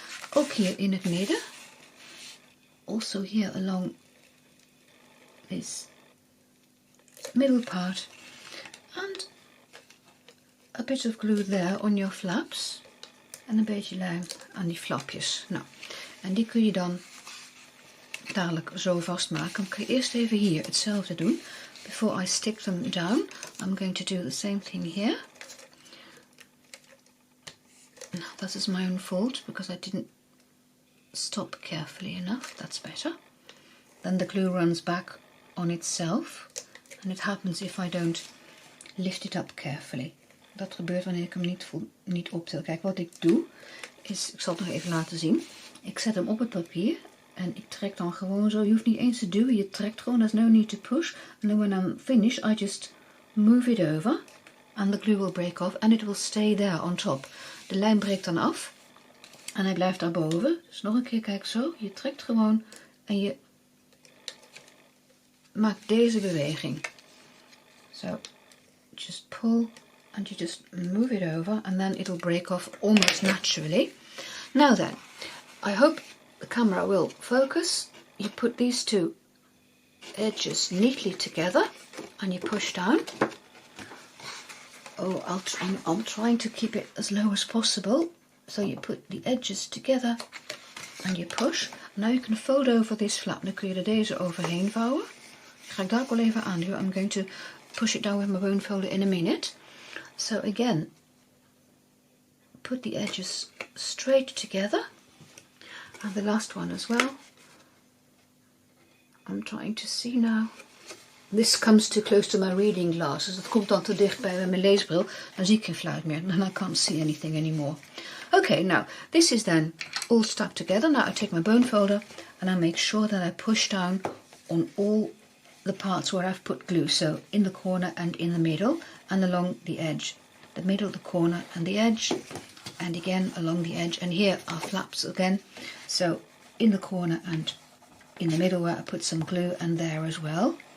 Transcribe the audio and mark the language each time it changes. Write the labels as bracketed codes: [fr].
[nl] Ook hier in het midden. [en] Also here along this middle part. And a bit of glue there on your flaps. [nl] En een beetje lijm aan die flapjes. Nou, en die kun je dan dadelijk zo vastmaken. Dan kun je eerst even hier hetzelfde doen. [en] Before I stick them down, I'm going to do the same thing here. That is my own fault because I didn't stop carefully enough. That's better. Then the glue runs back on itself. And it happens if I don't lift it up carefully. [nl] Dat gebeurt wanneer ik hem niet optil. Kijk, wat ik doe is, ik zal het nog even laten zien. Ik zet hem op het papier en ik trek dan gewoon zo. Je hoeft niet eens te duwen, je trekt gewoon. [en] There's no need to push. And then when I'm finished, I just move it over. And the glue will break off and it will stay there on top. [nl] De lijm breekt dan af en hij blijft daarboven. Dus nog een keer, kijk zo. Je trekt gewoon en je maakt deze beweging. [en] So, just pull. And you just move it over and then it'll break off almost naturally. Now then, I hope the camera will focus. You put these two edges neatly together and you push down. Oh, I'm trying to keep it as low as possible. So you put the edges together and you push. Now you can fold over this flap. [nl] Dan kun je er deze overheen vouwen. Ga ik daar ook wel even aanduwen. [en] I'm going to push it down with my bone folder in a minute. So again, put the edges straight together, and the last one as well. I'm trying to see now. This comes too close to my reading glasses. [nl] Dat komt dan te dicht bij mijn leesbril. Dan zie ik geen fluit meer. [en] And I can't see anything anymore. Okay, now this is then all stuck together. Now I take my bone folder and I make sure that I push down on all the parts where I've put glue. So in the corner and in the middle. And along the edge, the middle, the corner and the edge, and again along the edge, and here are flaps again, so in the corner and in the middle where I put some glue, and there as well.